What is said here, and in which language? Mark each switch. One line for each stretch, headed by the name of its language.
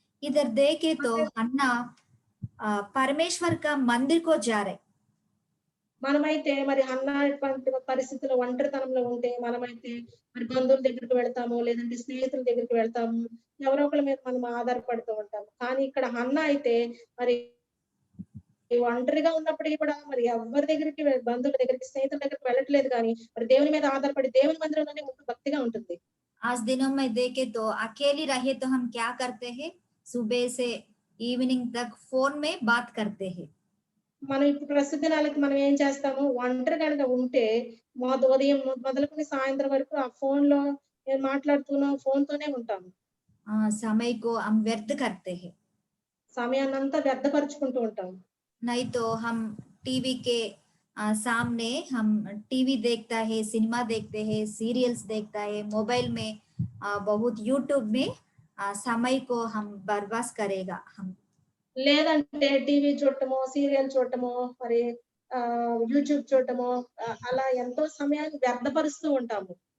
Hindi: इधर देखे तो हन्ना परमेश्वर का मंदिर को जा रहे.
Telugu: మనమైతే మరి అన్నటువంటి పరిస్థితుల్లో ఒంటరితనంలో ఉంటే మనమైతే మరి బంధువుల దగ్గరికి వెళ్తాము, లేదంటే స్నేహితుల దగ్గరికి వెళ్తాము, ఎవరో ఒకళ్ళ మీద మనం ఆధారపడుతూ ఉంటాము. కానీ ఇక్కడ అన్న అయితే మరి ఒంటరిగా ఉన్నప్పటికీ కూడా మరి ఎవరి దగ్గరికి బంధువుల దగ్గరికి స్నేహితుల దగ్గరికి వెళ్ళట్లేదు, కానీ మరి దేవుని మీద ఆధారపడి దేవుని మందిరంలోనే ఉంటూ భక్తిగా ఉంటుంది.
Hindi: आज दिनों में देखे तो अकेली रहे तो हम क्या करते हैं, सुबह से इवनिंग तक फोन में बात करते हैं.
Telugu: మనం ఇప్పుడు ప్రస్తుత దినాలకి మనం ఏం చేస్తాము, ఒంటరి కనుక ఉంటే ఉదయం మొదలుకొని సాయంత్రం వరకు ఆ ఫోన్ లో మాట్లాడుతున్నాం, ఫోన్ తోనే ఉంటాము.
Hindi: समय को हम व्यर्थ करते हैं.
Telugu: సమయాన్నంతా వ్యర్థపరుచుకుంటూ ఉంటాము.
Hindi: नहीं तो हम टीवी के सामने हम टीवी देखता है, सिनेमा देखते हैं, सीरियल्स देखता है, मोबाइल में बहुत यूट्यूब में समय को हम बर्बाद करेगा. हम
Telugu: లేదంటే టీవీ చూడటమో, సీరియల్ చూడటమో, మరి యూట్యూబ్ చూడటమో అలా ఎంతో సమయాన్ని వ్యర్థపరుస్తూ ఉంటాము.